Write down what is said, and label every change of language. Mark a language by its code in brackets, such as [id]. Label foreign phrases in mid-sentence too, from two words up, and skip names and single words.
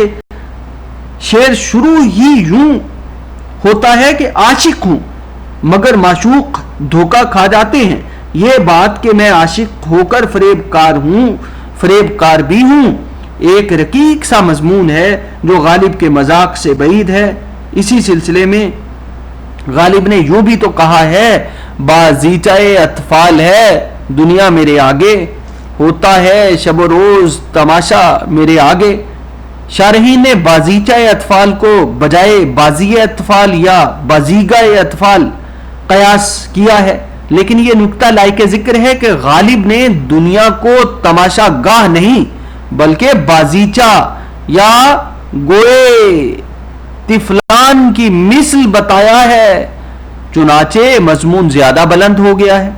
[ur] شعر شروع ہی یوں ہوتا ہے کہ عاشق ہوں مگر معشوق دھوکہ کھا جاتے ہیں، یہ بات کہ میں عاشق ہو کر فریب کار بھی ہوں، ایک رقیق سا مضمون ہے جو غالب کے مذاق سے بعید ہے۔ اسی سلسلے میں غالب نے یوں بھی تو کہا ہے، بازیچہ اطفال ہے دنیا میرے آگے، ہوتا ہے شب و روز تماشا میرے آگے۔ شارحین نے بازیچہ اطفال کو بجائے بازی اطفال یا بازیگہ اطفال قیاس کیا ہے، لیکن یہ نکتہ لائق ذکر ہے کہ غالب نے دنیا کو تماشا گاہ نہیں بلکہ بازیچہ یا گوئے طفلان کی مثل بتایا ہے، چنانچہ مضمون زیادہ بلند ہو گیا ہے۔